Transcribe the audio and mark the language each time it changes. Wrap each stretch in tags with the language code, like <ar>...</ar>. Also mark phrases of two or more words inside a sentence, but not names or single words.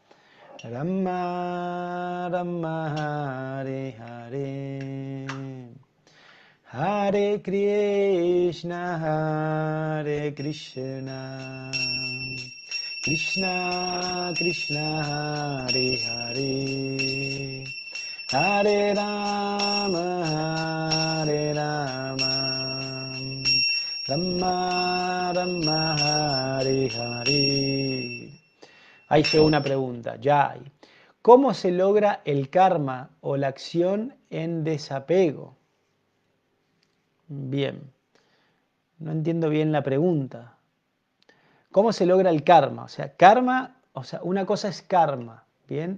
<sa>राम राम हरे हरे हरे कृष्ण हरे कृष्ण कृष्ण कृष्ण हरे हरे हरे राम हरे राम राम राम हरे हरे.</sa> <es>Ahí llegó una pregunta, ya hay. ¿Cómo se logra el karma o la acción en desapego? Bien, no entiendo bien la pregunta. ¿Cómo se logra el karma? O sea, karma, o sea, una cosa es karma, ¿bien?</es>